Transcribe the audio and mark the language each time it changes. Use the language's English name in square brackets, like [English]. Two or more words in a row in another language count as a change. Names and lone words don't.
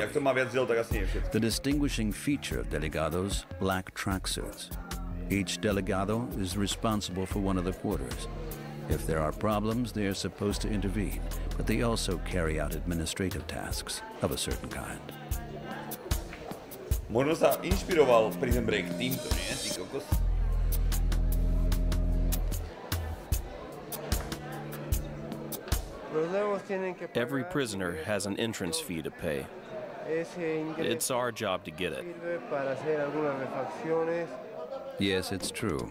[English] The distinguishing feature of delegados, black tracksuits. Each delegado is responsible for one of the quarters. If there are problems, they are supposed to intervene, but they also carry out administrative tasks of a certain kind. [Slovak] Možno sa inšpiroval Prison Break týmto, nie? Ty kokos. [English] Every prisoner has an entrance fee to pay. It's our job to get it. Yes, it's true.